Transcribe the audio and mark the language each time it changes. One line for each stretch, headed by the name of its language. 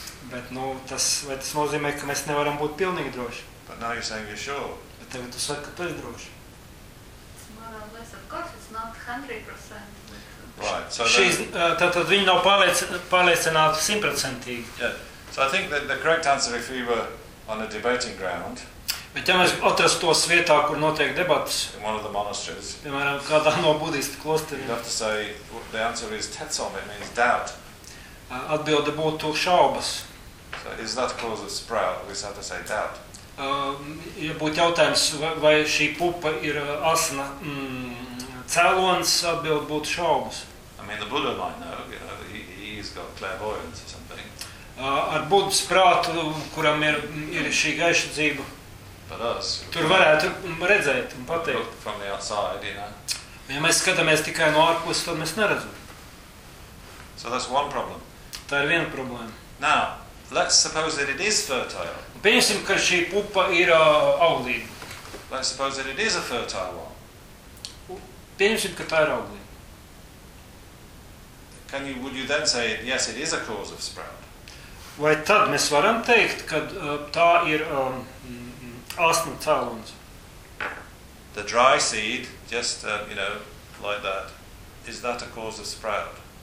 Latvian: Bet nu, tas nozīmē, ka mēs nevaram būt pilnīgi droši.
English: But now you're saying you're sure.
Latvian: Bet tev tu saki, ka tu esi droši.
English: It's more or less, of course, it's not 100%. Right. So
Latvian: tātad viņi nav pārliecināti 100%.
English: So I think that the correct answer if we were on a debating ground.
Latvian: Bet ja mēs atrastos vietā, kur notiek debates.
English: In one of the monasteries.
Latvian: Piemēram, kādā no budistu klosteriem.
English: You'd have to say the answer is tetsam, it means doubt.
Latvian: Atbilde būtu šaubas.
English: So is that cause of sprout? We'd have to say doubt.
Latvian: Ja būtu jautājums, vai šī pupa ir asna, cēlons atbild būtu šaubas.
English: I mean, the Buddha might know, you know, he's got clairvoyance or something.
Latvian: Ar Budas prātu, kuram ir šī gaiša dzība.
English: But us.
Latvian: Tur varētu redzēt un pateikt.
English: From the outside, you know.
Latvian: Ja mēs skatāmies tikai no ārpuses, tad mēs neredzam.
English: So that's one problem.
Latvian: Tā ir viena problēma.
English: Now, let's suppose that it is fertile.
Latvian: Pieņemsim, ka šī pupa ir auglīga.
English: Let's suppose that it is a fertile one.
Latvian: Pieņemsim, ka tā ir auglī.
English: Would you then say, yes, it is a cause of sprout?
Latvian: Vai tad mēs varam teikt, ka tā ir asma cēlons?
English: The dry seed, just, you know, like that, is that a cause of sprout?